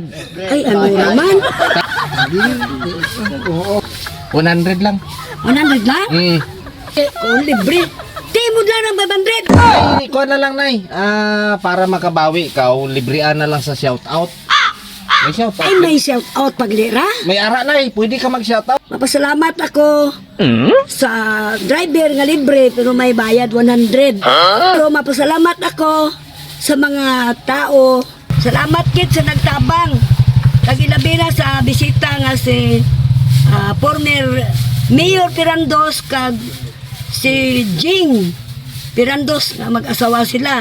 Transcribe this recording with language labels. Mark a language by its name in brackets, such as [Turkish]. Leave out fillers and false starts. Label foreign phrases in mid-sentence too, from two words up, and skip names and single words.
[Hiligaynon] Ay, ano naman? 100 lang. 100 lang? Mm. Kung libre. Timod lang ng 500. Ay, ikaw na lang, Nay. Para makabawi ikaw, librian na lang sa shoutout. May shoutout. Ay, may shout out paglira. May ara, Nay. Pwede ka mag-shoutout. Mapasalamat ako sa driver nga libre pero may bayad 100. Pero mapasalamat ako sa mga tao. Salamat kid sa nagtabang. Kagilabi na sa bisita nga si former Mayor Pirandos kag si Jing Pirandos nga mag-asawa sila.